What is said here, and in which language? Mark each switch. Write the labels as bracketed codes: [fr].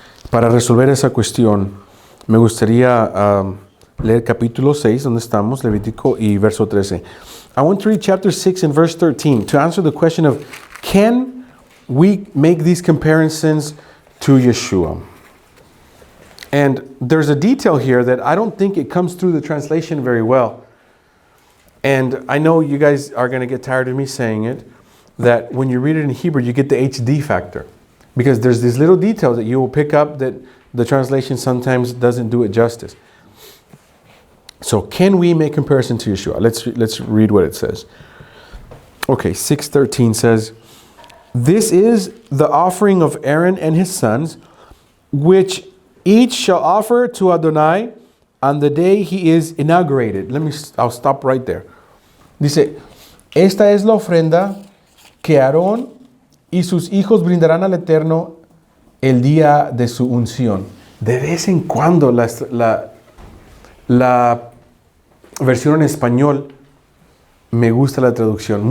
[es] Para resolver esa cuestión, me gustaría leer capítulo 6, donde estamos, Levítico, y verso 13. [en] I want to read chapter 6 and verse 13 to answer the question of, can we make these comparisons to Yeshua? And there's a detail here that I don't think it comes through the translation very well. And I know you guys are going to get tired of me saying it, that when you read it in Hebrew, you get the HD factor. Because there's these little details that you will pick up that the translation sometimes doesn't do it justice. So can we make comparison to Yeshua? Let's read what it says. Okay, 6:13 says, this is the offering of Aaron and his sons, which each shall offer to Adonai on the day he is inaugurated. I'll stop right there. [es] Dice, esta es la ofrenda que Aarón y sus hijos brindarán al Eterno el día de su unción. De vez en cuando la versión en español me gusta la traducción.